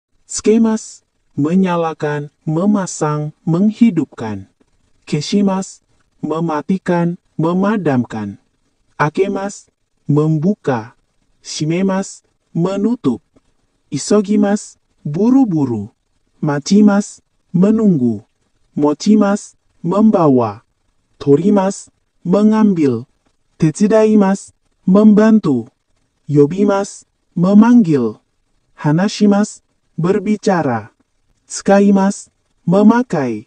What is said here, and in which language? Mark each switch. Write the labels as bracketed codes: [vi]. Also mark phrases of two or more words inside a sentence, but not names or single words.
[id] Tsukemas, menyalakan, memasang, menghidupkan. Keshimas, mematikan, memadamkan. Akemas, membuka. Shimemas, menutup. Isogimas, buru-buru. Machimas, menunggu. Mochimas, membawa. Torimas, mengambil. Tetsudaimas, membantu. Yobimas, memanggil. Hanashimas, berbicara. Tsukaimas, memakai.